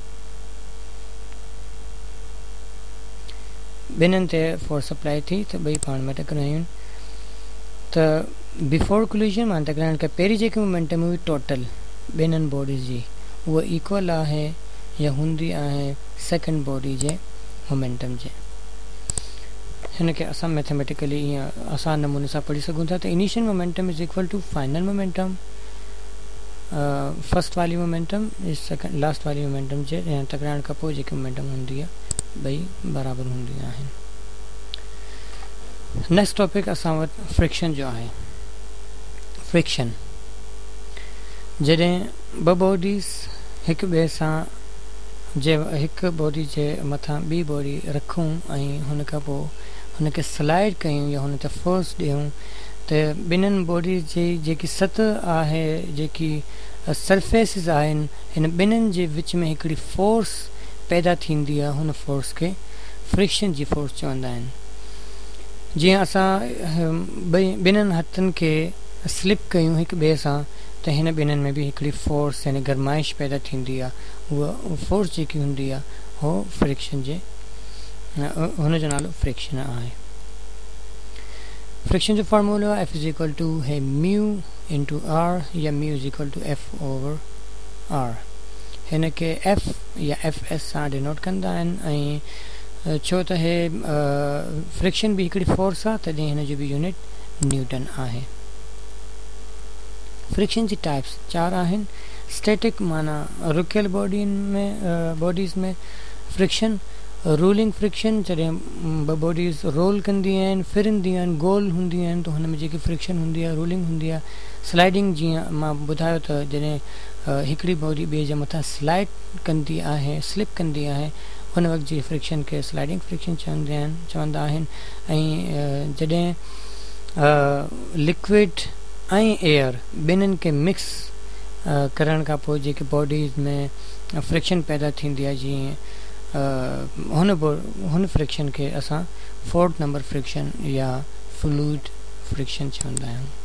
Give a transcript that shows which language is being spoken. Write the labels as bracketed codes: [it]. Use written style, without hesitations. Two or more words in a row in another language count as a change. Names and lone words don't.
[sd] ॿिन्हिनि ते [en] force apply [sd] थी त ॿई पाण में टकरायूं त [en] before collision [sd] मां टकराइण खां पहिरीं जेकी मोमेंटम हुई टोटल ॿिन्हिनि बॉडीज़ जी उहा इक्वल आहे या हूंदी आहे [en] second body [sd] जे मोमेंटम जे। हिन खे असां मैथमेटिकली ईअं आसान नमूने सां पढ़ी सघूं था त [en] initial momentum is equal to final momentum, [sd] फर्स्ट वाली [en] momentum is second last [sd] वाली मोमेंटम जे टकराइण खां पोइ जेकी मोमेंटम हूंदी आहे ॿई बराबरि हूंदियूं आहिनि। [en] next topic [sd] असां वटि फ्रिक्शन जो आहे। फ्रिक्शन जॾहिं ॿ बॉडीज़ हिक ॿिए सां हिकु बॉडी जे मथां ॿी बॉडी रखूं ऐं हुन खां पोइ हुनखे स्लाइड कयूं या हुन ते फोर्स ॾियूं त ॿिन्हिनि बॉडीज़ जी जेकी सतह आहे, जेकी सरफेसिस आहिनि, हिन ॿिन्हिनि जे विच में हिकिड़ी फोर्स पैदा थींदी आहे। हुन फोर्स खे फ्रिक्शन जी फोर्स चवंदा आहिनि। जीअं असां ॿिन्हिनि हथनि खे स्लिप कयूं हिक ॿिए सां त हिन ॿिन्हिनि में बि हिकिड़ी फोर्स यानी गरमाइश पैदा थींदी आहे। उहा फोर्स जेकी हूंदी आहे उहो फ्रिक्शन जे हुनजो नालो फ्रिक्शन आहे। फ्रिक्शन जो फॉर्मूलो आहे [en] F is equal to [sd] है [en] mu into R [sd] या [en] mu is equal to F over R. [sd] हिन खे F या FS सां डिनोट कंदा आहिनि ऐं छो त हे फ्रिक्शन बि हिकिड़ी फोर्स आहे तॾहिं हिन जो बि [en] unit newton [sd] आहे। फ्रिक्शन जी टाइप्स 4 आहिनि। स्टैटिक माना रुकियल बॉडीज़ में फ्रिक्शन, [en] rolling friction [sd] जॾहिं ॿ बॉडीज़ रोल कंदियूं आहिनि, फिरंदियूं आहिनि, गोल हूंदियूं आहिनि त हुन में जेकी फ्रिक्शन हूंदी आहे रोलिंग हूंदी आहे। स्लाइडिंग जीअं मां ॿुधायो त जॾहिं हिकिड़ी बॉडी ॿिए जे मथां स्लाइड कंदी आहे, स्लिप कंदी आहे, हुन वक़्तु जी फ्रिक्शन खे [en] sliding friction [sd] चवंदा आहिनि। ऐं जॾहिं लिक्विड ऐं एयर ॿिन्हिनि खे मिक्स करण खां पोइ जेकी बॉडीज़ में फ्रिक्शन पैदा थींदी आहे, जीअं हुन फ्रिक्शन खे असां [en] fourth number friction [sd] या [en] fluid friction [sd] चवंदा आहियूं।